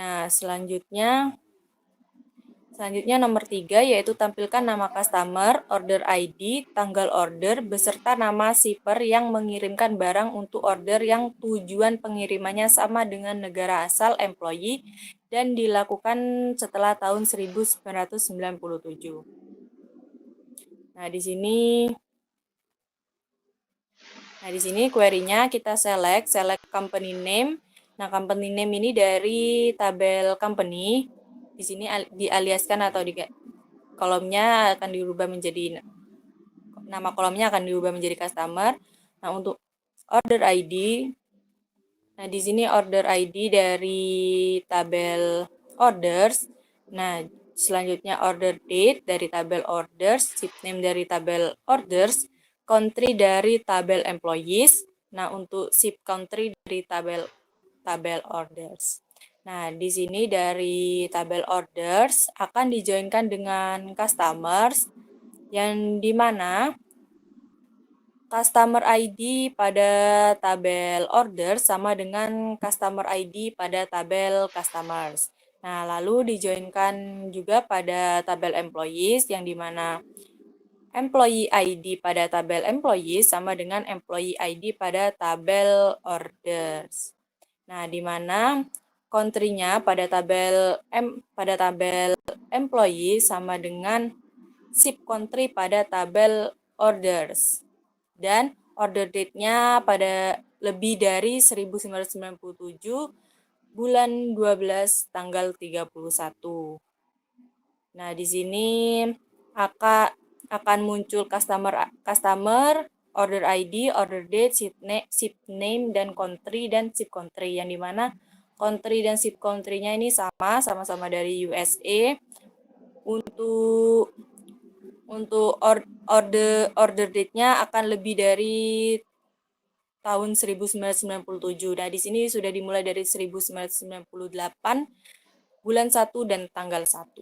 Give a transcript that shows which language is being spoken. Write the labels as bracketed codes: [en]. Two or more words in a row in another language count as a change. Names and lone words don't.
[id] Nah, selanjutnya Selanjutnya nomor 3 yaitu tampilkan nama customer, [en] order ID, [id] tanggal order, beserta nama shipper yang mengirimkan barang untuk order yang tujuan pengirimannya sama dengan negara asal employee dan dilakukan setelah tahun 1997. Nah, di sini query-nya kita select [en] company name. [id] Nah, [en] company name [id] ini dari tabel company. Di sini dialiaskan atau di kolomnya akan dirubah menjadi nama kolomnya akan dirubah menjadi customer. Nah, untuk [en] order ID, [id] nah di sini [en] order ID [id] dari tabel orders. Nah, selanjutnya [en] order date [id] dari tabel orders, [en] ship name [id] dari tabel orders, country dari tabel employees. Nah, untuk [en] ship country [id] dari tabel orders. Nah, di sini dari tabel orders akan dijoinkan dengan customers yang dimana [en] customer ID [id] pada tabel order sama dengan [en] customer ID [id] pada tabel customers. Nah, lalu dijoinkan juga pada tabel employees yang dimana [en] employee ID [id] pada tabel employees sama dengan [en] employee ID [id] pada tabel orders. Nah, di mana country-nya pada tabel employee sama dengan [en] ship country [id] pada tabel orders. Dan [en] order date- [id] nya pada lebih dari 1997 bulan 12 tanggal 31. Nah, di sini akan muncul customer, [en] order ID, order date, ship name, [id] dan [en] ship country, [id] yang dimana country dan [en] ship country- [id] nya ini sama-sama dari USA. Untuk [en] order date- [id] nya akan lebih dari tahun 1997. Nah, di sini sudah dimulai dari 1998 bulan 1 dan tanggal 1.